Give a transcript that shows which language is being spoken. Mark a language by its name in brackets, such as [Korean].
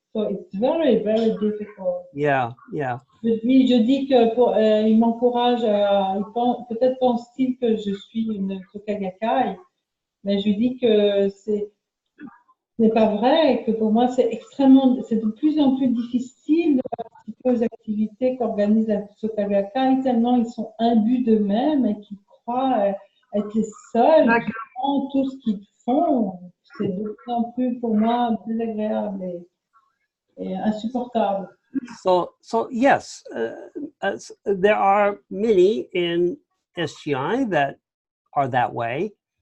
[English] So it's very, very difficult. Yeah, yeah. [French] Je dis que il m'encourage, peut-être pense-t-il que je suis une Soka Gakkai, mais je lui dis que ce n'est pas vrai, que pour moi c'est de plus en plus difficile de participer aux activités qu'organise la Soka Gakkai, tellement ils sont imbus d'eux-mêmes et qu'ils croient être les seuls qui font tout ce qu'ils font. C'est de plus en plus pour moi désagréable et insupportable. [English] So yes, there are many in SGI that are that way.